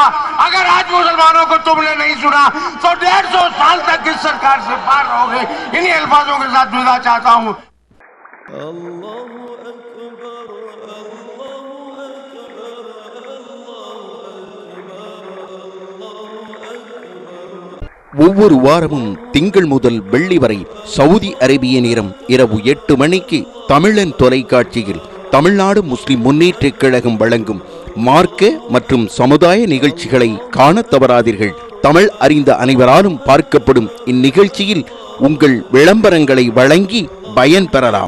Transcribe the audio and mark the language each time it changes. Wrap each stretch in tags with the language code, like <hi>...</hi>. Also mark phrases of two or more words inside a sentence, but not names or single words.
<ur>اگر آج مسلمانوں کو تم نے نہیں سنا تو 150 سال تک اس سرکار سے باہر رہو گے. انہی الفاظوں کے ساتھ ودا چاہتا ہوں.</ur> <ar>اللہ اکبر اللہ اکبر اللہ اکبر.</ar> <ta>ஒவ்வொரு வாரமும் திங்கள் முதல் வெள்ளி வரை சவுதி அரேபிய நேரம் இரவு 8 மணிக்கு தமிழன் தொலைக்காட்சியில் தமிழ்நாடு முஸ்லிம் முன்னேற்றக் கழகம் வழங்கும் மார்க்க மற்றும் சமுதாய நிகழ்ச்சிகளை காண தவறாதீர்கள். தமிழ் அறிந்த அனைவராலும் பார்க்கப்படும் இந்நிகழ்ச்சியில் உங்கள் விளம்பரங்களை வழங்கி பயன் பெறலாம்.</ta>